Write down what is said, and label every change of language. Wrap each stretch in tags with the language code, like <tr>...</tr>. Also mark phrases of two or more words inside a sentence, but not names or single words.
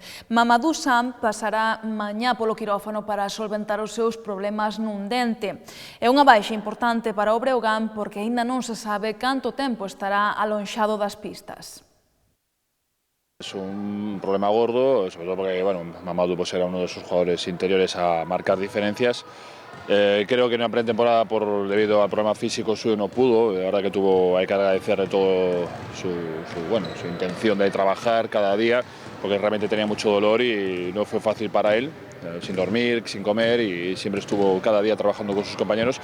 <gl>Mamadou Sam pasará mañá polo quirófano para solventar os seus problemas nun dente. É unha baixa importante para o Breogán porque aínda non se sabe canto tempo estará alonxado das pistas.</gl> <es>Es un problema gordo, sobre todo porque Mamadou era uno de esos jugadores interiores a marcar diferencias. Creo que en la pretemporada, debido al problema físico suyo, no pudo. La verdad que hay que agradecerle todo su intención de trabajar cada día, porque realmente tenía mucho dolor y no fue fácil para él, sin dormir, sin comer, y siempre estuvo cada día trabajando con sus compañeros.</es>